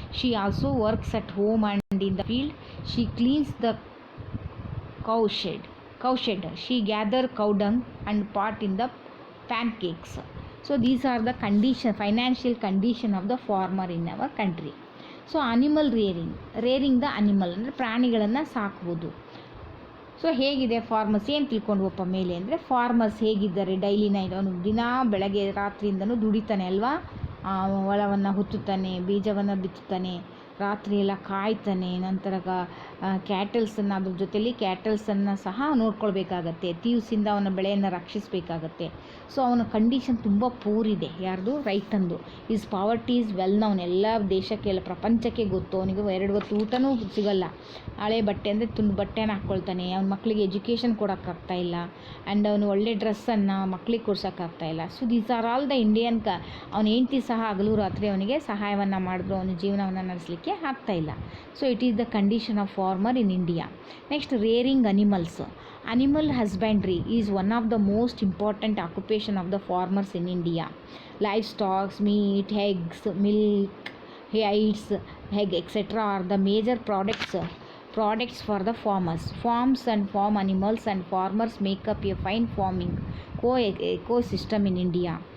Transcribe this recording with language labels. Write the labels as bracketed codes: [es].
[en] She also works at home and in the field. She cleans the cow shed. She gather cow dung and pot in the pancakes. So these are the financial condition of the farmer in our country. [kn] So animal [en] rearing the animal [kn] ಅಂದರೆ ಪ್ರಾಣಿಗಳನ್ನು ಸಾಕ್ಬೋದು. So ಹೇಗಿದೆ farmers ಏನು ತಿಳ್ಕೊಂಡ್ವಪ್ಪ ಮೇಲೆ ಅಂದರೆ farmers ಹೇಗಿದ್ದಾರೆ daily night ಅವನು ದಿನ ಬೆಳಗ್ಗೆ ರಾತ್ರಿಯಿಂದನೂ ದುಡಿತಾನೆ ಅಲ್ವಾ, ಹೊಲವನ್ನು ಹುತ್ತುತ್ತಾನೆ, ಬೀಜವನ್ನು ಬಿತ್ತುತ್ತಾನೆ, ರಾತ್ರಿ ಎಲ್ಲ ಕಾಯ್ತಾನೆ, ನಂತರ ಕ್ಯಾಟಲ್ಸನ್ನು ಅದ್ರ ಜೊತೆಲಿ ಕ್ಯಾಟಲ್ಸನ್ನು ಸಹ ನೋಡ್ಕೊಳ್ಬೇಕಾಗತ್ತೆ, ಥೀವ್ಸಿಂದ ಅವನ ಬೆಳೆಯನ್ನು ರಕ್ಷಿಸಬೇಕಾಗತ್ತೆ. ಸೊ ಅವನ ಕಂಡೀಷನ್ ತುಂಬ ಪೂರಿದೆ. ಯಾರ್ದು? ರೈತಂದು. [en] Is poverty is well known. [kn] ಎಲ್ಲ ದೇಶಕ್ಕೆ ಎಲ್ಲ ಪ್ರಪಂಚಕ್ಕೆ ಗೊತ್ತು. ಅವನಿಗೆ 2 ಹೊತ್ತು ಊಟನೂ ಸಿಗಲ್ಲ. ಹಳೆ ಬಟ್ಟೆ ಅಂದರೆ ತುಂಡು ಬಟ್ಟೆನ ಹಾಕ್ಕೊಳ್ತಾನೆ. ಅವ್ನ ಮಕ್ಕಳಿಗೆ ಎಜುಕೇಷನ್ ಕೊಡೋಕ್ಕಾಗ್ತಾಯಿಲ್ಲ. ಆ್ಯಂಡ್ ಅವನು ಒಳ್ಳೆ ಡ್ರೆಸ್ಸನ್ನು ಮಕ್ಕಳಿಗೆ ಕೊಡ್ಸೋಕ್ಕಾಗ್ತಾಯಿಲ್ಲ. [en] so these are all the Indian [kn] ಅವನ ಹೆಂಡತಿ ಸಹ ಹಗಲು ರಾತ್ರಿ ಅವನಿಗೆ ಸಹಾಯವನ್ನು ಮಾಡಿದ್ರು ಅವನ ಜೀವನವನ್ನು ನಡೆಸಲಿಕ್ಕೆ ಆಗ್ತಾಯಿಲ್ಲ. [en] So it is the condition of farmer in India. Next rearing animals. Animal husbandry is one of the most important occupation of the farmers in India. Livestock, meat, eggs, milk, hides, egg, etc. are the major products for the farmers. Farms and farm animals and farmers make up a fine farming ecosystem in India.